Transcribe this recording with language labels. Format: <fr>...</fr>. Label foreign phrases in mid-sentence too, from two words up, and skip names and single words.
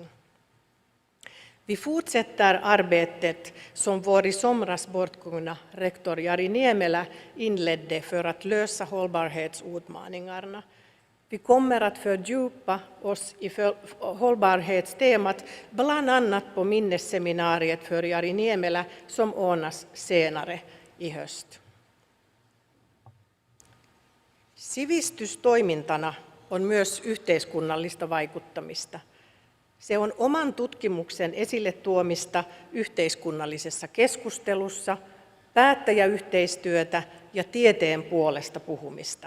<sv>Vi fortsätter arbetet som vår i somras bortgångna rektor Jari Niemelä inledde för att lösa hållbarhetsutmaningarna. Vi kommer att fördjupa oss i hållbarhetstemat bland annat på minnesseminariet för Jari Niemelä som ordnas senare i höst.</sv> <fi>Sivistystoimintana on myös yhteiskunnallista vaikuttamista. Se on oman tutkimuksen esille tuomista yhteiskunnallisessa keskustelussa, päättäjäyhteistyötä ja tieteen puolesta puhumista.</fi>